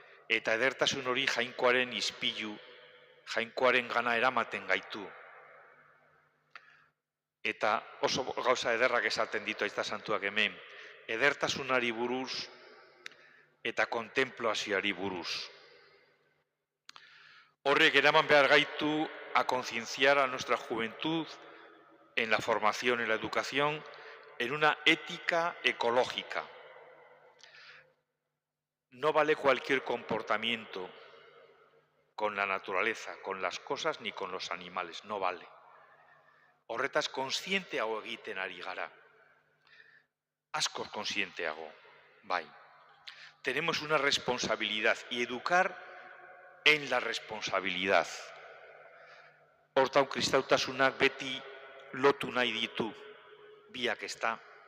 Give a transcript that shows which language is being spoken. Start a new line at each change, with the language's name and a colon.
Basque: Eta edertasun hori jainkoaren ispilu, jainkoaren gana eramaten gaitu. Eta oso gauza ederrak esaten ditu Aita Santuak hemen, edertasunari buruz eta kontemplazioari buruz. Horrek eraman behar gaitu
Spanish: a concienciar a nuestra juventud en la formación, en la educación, en una ética ecológica. No vale cualquier comportamiento con la naturaleza, con las cosas ni con los animales, no vale.
Basque: Horretaz kontzienteago egiten ari gara. Askoz kontzienteago, bai.
Spanish: Tenemos una responsabilidad y educar en la responsabilidad.
Basque: Hortau kristautasunak beti lotu nahi ditu, biak ezta.